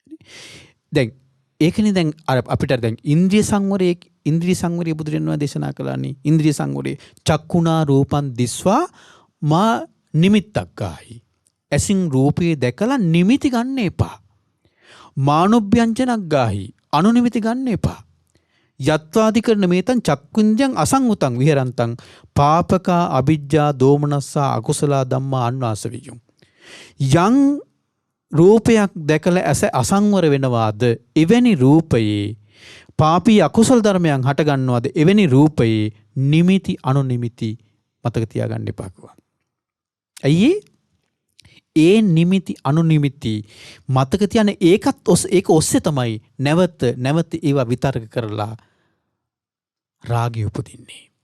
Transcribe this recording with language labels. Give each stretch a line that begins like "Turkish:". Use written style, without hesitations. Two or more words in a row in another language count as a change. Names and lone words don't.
Sinhala: දැන් ඒකනේ දැන් අර අපිට දැන් ඉන්ද්‍රිය සංවරය බුදුරජාණන් වහන්සේ දේශනා කළානේ. ඉන්ද්‍රිය සංවරය
Pali: චක්කුණා රූපං දිස්වා මා නිමිත්තක් ගාහි.
Sinhala: ඇසින් රූපේ දැකලා නිමිති ගන්න එපා.
Pali: මානොභ්‍යංජනක් ගාහි
Sinhala: අනුනිමිති ගන්න එපා.
Pali: යත්වාදිකරණ මේතං චක්කුන්ජං අසංගතං විහෙරන්තං පාපකා අවිජ්ජා දෝමනස්සා අකුසලා ධම්මා අන්වාසවියුම්.
Sinhala: යං රූපයක් දැකලා ඇස අසංවර වෙනවාද එවැනි රූපයේ පාපී අකුසල ධර්මයන් හට ගන්නවාද එවැනි රූපයේ නිමිති අනුනිමිති මතක තියාගන්න එපා කිව්වා. ඇයි ඒ නිමිති අනුනිමිති මතක තියන ඒක ඔස්සේ තමයි නැවත ඒවා විතර්ක කරලා රාගය උපදින්නේ.